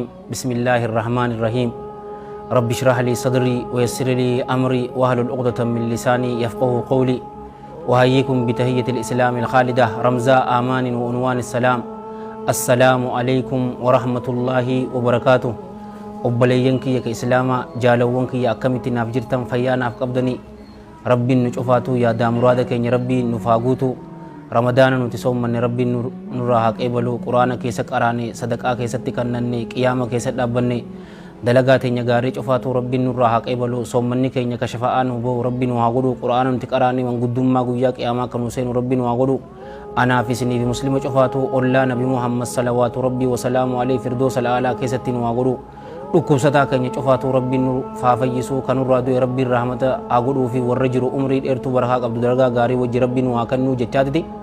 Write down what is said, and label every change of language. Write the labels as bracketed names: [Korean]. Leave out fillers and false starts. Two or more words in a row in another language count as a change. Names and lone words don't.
[Arabic] بسم الله الرحمن الرحيم. رب اشرح لي صدري ويسر لي أمري واحلل عقدة من لساني يفقهوا قولي. وهيكم بتحية الإسلام الخالدة رمزاء آمان وعنوان السلام. السلام عليكم ورحمة الله وبركاته. [Oromo] obballeeyyanki ya islaama jaalawwanki ya akkamitti naaf jirtan fayyaa naaf qabdanii rabbiin nu cufaatu yaada muraada keenya rabbiin nu faaguutu ramadaana nuti soommanne rabbiin nurraa haa qeebalu quraana keessa qaraane sadaqaa keessatti kannanne qiyaama keessa dhaabbanne dalagaa teenya gaarii cufaatu rabbiin nurraa haa qeebalu soommanni keenya kashafa'aa nu ba'u rabbiin nu haa godhu quraana nuti qaraane manguddummaa guyyaa qiyaamaa kan nu seenu rabbiin nu haa godhu anaaf isiniif muslima cufaatu ollaa nabi muhammad [Arabic] صلوات ربي وسلامه عليه [Oromo] firdoosa al'aalaa keessatti nu haa godhu dhukkubsataa keenya cufaatu rabbiin nu faafayyisu kanurraa du'e rabbiin rahmata haa godhuu fi warra jiru umrii dheertuu barakaa qabdu daragaa gaarii wajji rabbiin nu haa kennuu jechaatiti.